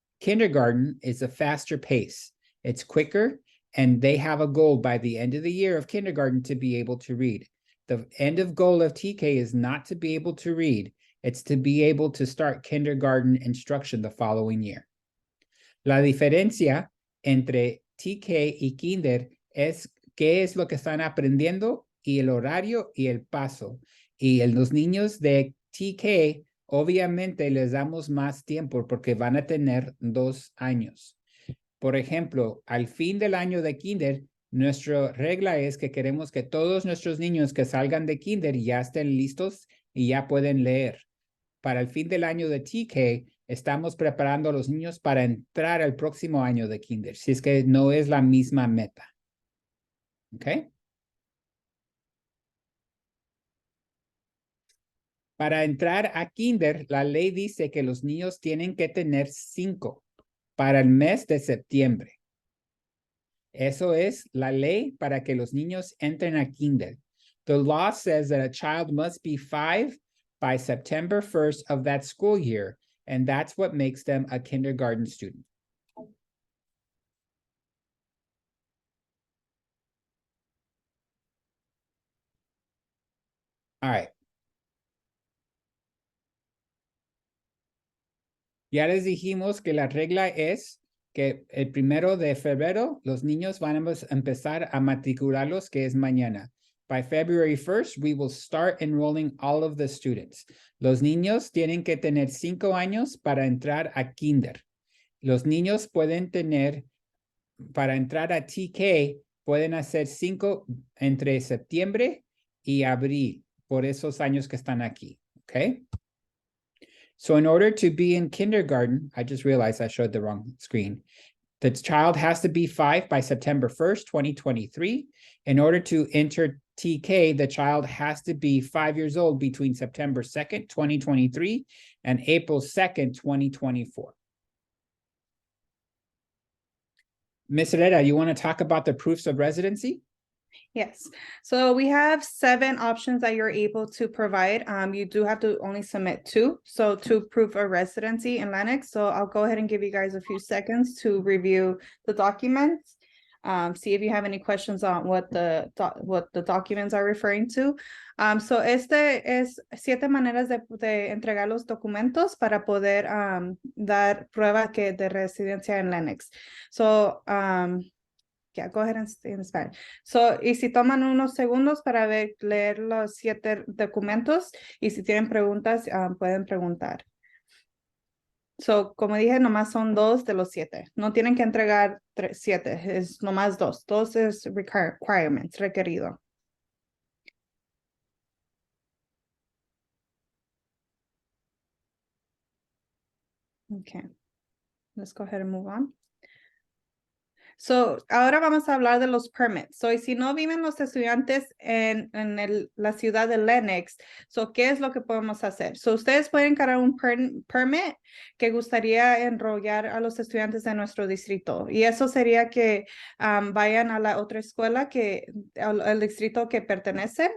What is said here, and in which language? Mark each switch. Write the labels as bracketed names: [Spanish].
[English] Kindergarten is a faster pace. It's quicker, and they have a goal by the end of the year of kindergarten to be able to read. The end of goal of TK is not to be able to read. It's to be able to start kindergarten instruction the following year. [Spanish] La diferencia entre TK y kinder es qué es lo que están aprendiendo y el horario y el paso. Y los niños de TK, obviamente les damos más tiempo porque van a tener 2 años. Por ejemplo, al fin del año de kinder, nuestra regla es que queremos que todos nuestros niños que salgan de kinder ya estén listos y ya pueden leer. Para el fin del año de TK, estamos preparando a los niños para entrar al próximo año de kinder, si es que no es la misma meta. ¿Ok? Para entrar a kinder, la ley dice que los niños tienen que tener 5 para el mes de septiembre. Eso es la ley para que los niños entren a kinder. [English] The law says that a child must be 5 by September 1st of that school year, and that's what makes them a kindergarten student. All right. [Spanish] Ya les dijimos que la regla es que el 1 de febrero los niños van a empezar a matricularlos, que es mañana. [English] By February 1st, we will start enrolling all of the students. [Spanish] Los niños tienen que tener 5 años para entrar a kinder. Los niños pueden tener, para entrar a TK, pueden hacer 5 entre septiembre y abril, por esos años que están aquí, ¿ok? [English] So in order to be in kindergarten, I just realized I showed the wrong screen. The child has to be 5 by September 1st, 2023. In order to enter TK, the child has to be 5 years old between September 2nd, 2023 and April 2nd, 2024. Ms. Herrera, you want to talk about the proofs of residency? Yes, so we have 7 options that you're able to provide. You do have to only submit 2, so 2 proof of residency in Lennox. So I'll go ahead and give you guys a few seconds to review the documents. See if you have any questions on what the documents are referring to. [Spanish] So este es 7 maneras de entregar los documentos para poder dar prueba de residencia en Lennox. [English] So yeah, go ahead and stay in Spanish. [Spanish] So, y si toman unos segundos para leer los 7 documentos y si tienen preguntas, pueden preguntar. So, como dije, nomás son 2 de los 7. No tienen que entregar 7, es nomás 2. 2 es requirements, requerido. [English] Okay, let's go ahead and move on. [Spanish] So, ahora vamos a hablar de los permits. So, y si no viven los estudiantes en la ciudad de Lenox, so, ¿qué es lo que podemos hacer? So, ustedes pueden crear un permit que gustaría enrollar a los estudiantes de nuestro distrito. Y eso sería que vayan a la otra escuela al distrito que pertenecen.